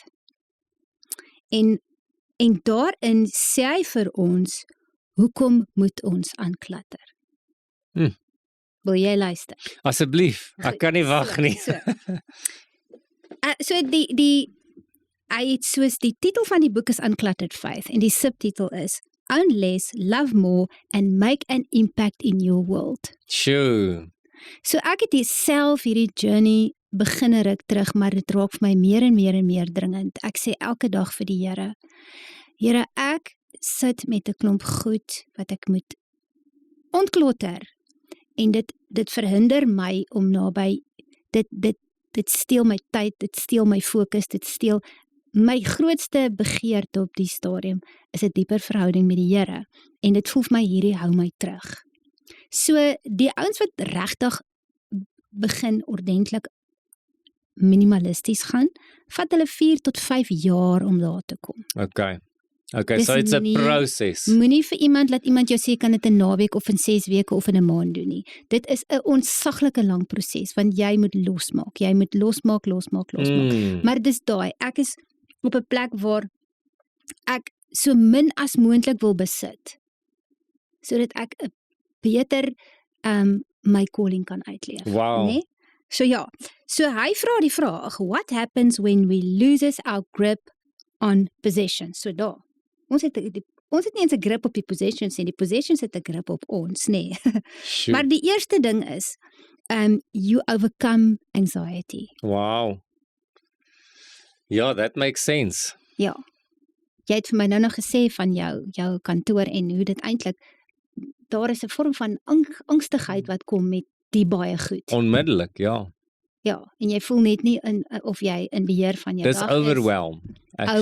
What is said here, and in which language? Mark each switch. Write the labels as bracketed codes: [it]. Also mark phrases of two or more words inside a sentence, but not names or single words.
[af] En daarin sê hy vir ons, hoekom moet ons aanklatter? Wil jy luister? Asseblief, ek kan nie wag nie. So hy het soos die titel van die boek is Uncluttered Faith en die subtitel is Own Less, Love More and Make an Impact in Your World. [en] Sure. [af] So ek het self hierdie journey begin ruk terug, maar dit raak vir my meer en meer en meer dringend. Ek sê elke dag vir die Here, ek sit met 'n klomp goed wat ek moet ontklotter, en dit verhinder my om naby dit steel my tyd, dit steel my fokus, dit steel my grootste begeerte op die stadium is 'n dieper verhouding met die Here, en dit voel vir my hierdie hou my terug. So die ouens wat regtig begin ordentlik minimalisties gaan, vat hulle 4 tot 5 jaar om daar te kom. [en] Okay. Okay, [af] Dis [en] so it's a [af] nie- [en] process. [af] Moenie vir iemand laat iemand jou sê kan dit in 'n naweek of in 6 weke of in 'n maand doen nie. Dit is 'n ontsaglike lang proses want jy moet losmaak. Jy moet losmaak. Maar dis daai, ek is op 'n plek waar ek so min as moontlik wil besit sodat ek 'n beter my calling kan uitleef, Wow. né? So ja. So hy vra die vraag, [en] what happens when we loses our grip on possessions? [af] So daar. Ons het nie eens 'n grip op die possessions nie. Die possessions het 'n grip op ons, nê. [en] Shoot. [af] Maar die eerste ding is [en] you overcome anxiety. Wow. Ja, that makes sense. [af] Ja. Jy het vir my nou nog gesê van jou kantoor en hoe dit eintlik daar is 'n vorm van angstigheid wat kom met die baie goed. Onmiddellik, ja. Ja, en jy voel net nie of jy in beheer van jou Dis dag [en] overwhelm. Actually.